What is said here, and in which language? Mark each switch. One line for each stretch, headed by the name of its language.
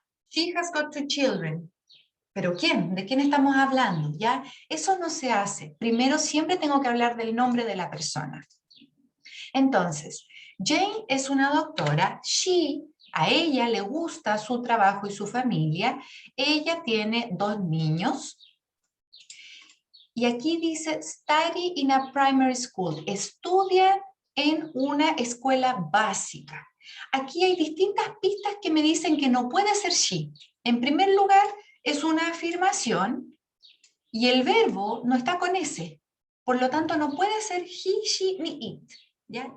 English: She has got 2 children.
Spanish: ¿Pero quién? ¿De quién estamos hablando? ¿Ya? Eso no se hace. Primero siempre tengo que hablar del nombre de la persona. Entonces, Jane es una doctora. A ella le gusta su trabajo y su familia. Ella tiene 2 niños. Y aquí dice,
English: study in a primary school.
Spanish: Estudia en una escuela básica. Aquí hay distintas pistas que me dicen que no puede ser she. En primer lugar, es una afirmación y el verbo no está con ese. Por lo tanto, no puede ser he, she, ni it. ¿Ya?